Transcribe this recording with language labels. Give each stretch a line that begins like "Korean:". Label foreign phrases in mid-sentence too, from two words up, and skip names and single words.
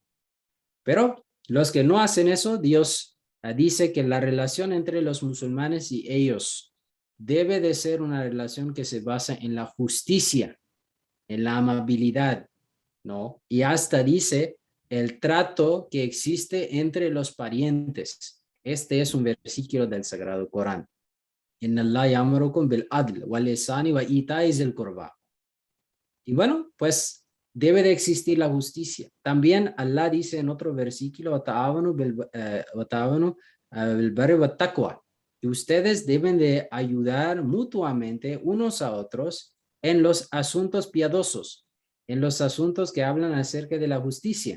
Spanish: Pero los que no hacen eso, Dios dice que la relación entre los musulmanes y ellos debe de ser una relación que se basa en la justicia, en la amabilidad, ¿no? Y hasta dice el trato que existe entre los parientes. Este es un versículo del Sagrado Corán.
Arabic: إن الله يأمركم بالعدل والإحسان وإيتاء ذي القربى.
Spanish: Y bueno, pues debe de existir la justicia. También Allah dice en otro versículo, y ustedes deben de ayudar mutuamente unos a otros en los asuntos piadosos, en los asuntos que hablan acerca de la justicia.